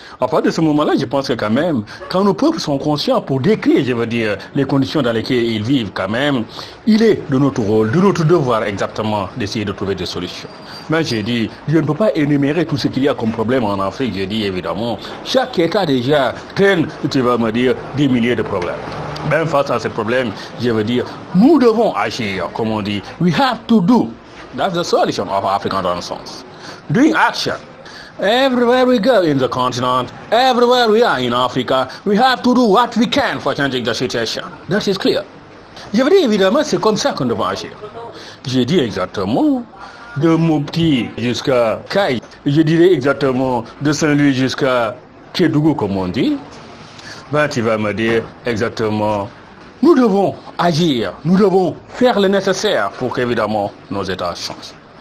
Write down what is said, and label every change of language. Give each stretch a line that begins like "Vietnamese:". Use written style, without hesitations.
French: À partir de ce moment-là, je pense que quand même, quand nos peuples sont conscients pour décrire, je veux dire, les conditions dans lesquelles ils vivent quand même, il est de notre rôle, de notre devoir exactement d'essayer de trouver des solutions. Mais j'ai dit, je ne peux pas énumérer tout ce qu'il y a comme problème en Afrique. J'ai dit évidemment, chaque État déjà traîne, tu vas me dire, des milliers de problèmes. Même face à ces problèmes, je veux dire, nous devons agir, comme on dit.
English: We have to do. That's the solution of African Renaissance. Doing action. Everywhere we go in the continent, everywhere we are in Africa, we have to do what we can for changing the situation. That is clear.
French: Je veux dire, évidemment, c'est comme ça qu'on doit agir. J'ai dit exactement, de Mopti jusqu'à Kai, je dirais exactement de Saint-Louis jusqu'à Kédougou, comme on dit. Ben, tu vas me dire exactement, nous devons agir, nous devons faire le nécessaire pour qu'évidemment nos États changent.